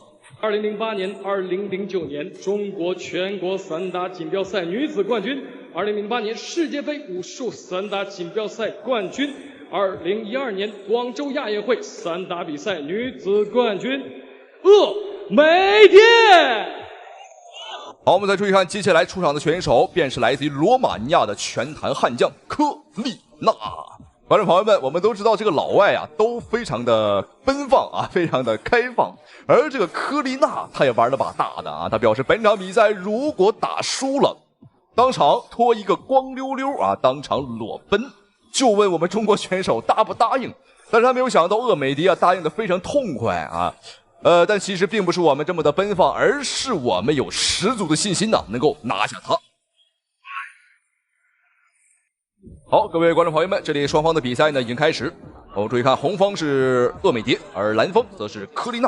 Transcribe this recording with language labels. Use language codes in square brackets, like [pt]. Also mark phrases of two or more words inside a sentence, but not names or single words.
[zh] ，2008 年、2009年中国全国散打锦标赛女子冠军，2008年世界杯武术散打锦标赛冠军，2012年广州亚运会散打比赛女子冠軍鄂美蝶。好，我们再注意看接下來出場的選手，便是來自於羅馬尼亞的拳壇悍將科利納。觀眾朋友們，我們都知道這個老外都非常的奔放非常的開放，而這個科利納他也玩了把大的他表示本場比賽如果打輸了，當場脫一個光溜溜當場裸奔，就問我們中國選手答不答應，但是他沒有想到鄂美蝶答應得非常痛快但其實並不是我們這麼的奔放，而是我們有十足的信心能夠拿下它。好，各位觀眾朋友們，這裡雙方的比賽已經開始。我們注意看，紅方是鄂美蝶，而藍方則是科利納。